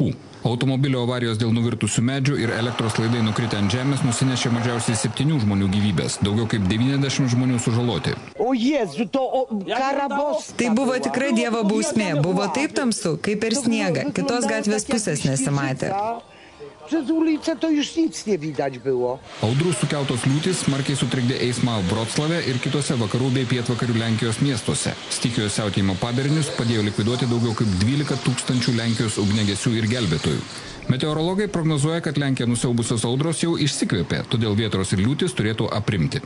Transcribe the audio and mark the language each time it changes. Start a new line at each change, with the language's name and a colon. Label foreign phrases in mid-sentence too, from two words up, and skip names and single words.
Lithuanian: Automobilio avarijos dėl nuvirtusių medžių ir elektros laidai nukritę ant žemės nusinešė mažiausiai 7 žmonių gyvybės, daugiau kaip 90 žmonių sužaloti. O Jėzu, karabos! Tai buvo tikra Dievo bausmė, buvo taip tamsu, kaip per sniegą, kitos gatvės pusės nesimatė.
Polish: Przez ulicę to już nic nie widać było.
Lithuanian: Audrų sukeltos liūtys smarkiai sutrikdė eismą Vroclave ir kitose vakarų bei pietvakarių Lenkijos miestuose. Stichijos siautėjimo padarinius padėjo likviduoti daugiau kaip 12 000 Lenkijos ugniagesių ir gelbėtojų. Meteorologai prognozuoja, kad Lenkiją nusiaubusios audros jau išsikvėpė, todėl vėtros ir liūtys turėtų aprimti.